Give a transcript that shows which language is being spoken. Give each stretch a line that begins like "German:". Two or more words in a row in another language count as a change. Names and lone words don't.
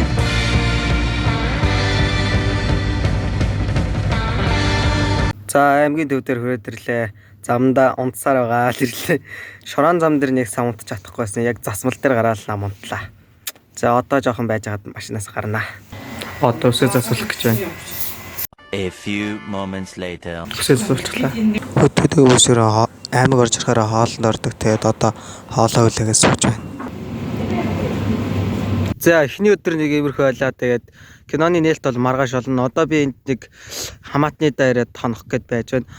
Mongolian: За аймгийн төв дээр хүрээд ирлээ. Замдаа унтсаар байгаа л ирлээ. Шорон зам дээр нэг сам унтчих чадахгүйсэн. Яг засмал дээр гараад нам унтлаа. За одоо жоохон байж хагаад машинаас гарнаа. Одоо өсөө засвал гэж байна.
English: A few moments later.
Mongolian: Өсөө засвалчлаа. Хөдөлгөөний өвсөөр аймаг орж ирэхээр хоолнд ордог. Тэгээд одоо хоолоо хүлээгээс сууж байна. За эхний өдөр нэг иймэрхүү байлаа. Тэгээд киноны нээлт бол маргааш болно. Одоо би энд нэг хамаатны дээрээ тонох гэд байж байна.